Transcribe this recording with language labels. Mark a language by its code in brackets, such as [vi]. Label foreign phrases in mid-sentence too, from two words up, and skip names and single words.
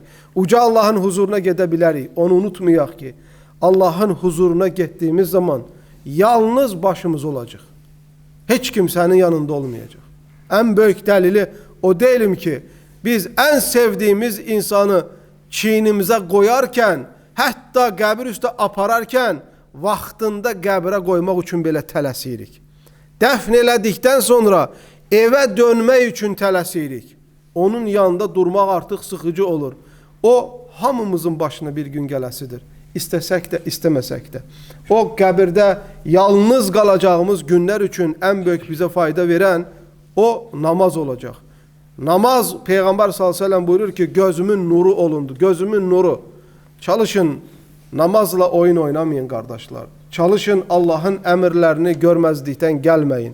[tr] Uca Allah'ın huzuruna gedebilərik. Onu unutmayaq ki Allah'ın huzuruna gittiğimiz zaman yalnız başımız olacak. Hiç kimsenin yanında olmayacak. En büyük delili o değilim ki biz en sevdiğimiz insanı çiğnimize koyarken, hatta [az] qəbir üstə apararken vaxtında qəbirə qoymaq üçün belə tələsirik. Dəfn elədikdən sonra eve dönmək üçün tələsirik. Onun yanında durmaq artıq sıxıcı olur. O hamımızın başına bir gün gələsidir. İstəsək də, istəməsək də. O qəbirdə yalnız qalacağımız günlər üçün [tr] en büyük bize fayda veren o namaz olacak. Namaz, Peygamber [ar] صلى الله عليه وسلم [tr] buyurur ki gözümün nuru olundu. Gözümün nuru. Çalışın, namazla oyun oynamayın kardeşler. Çalışın, Allah'ın emirlerini görmezlikten gelmeyin.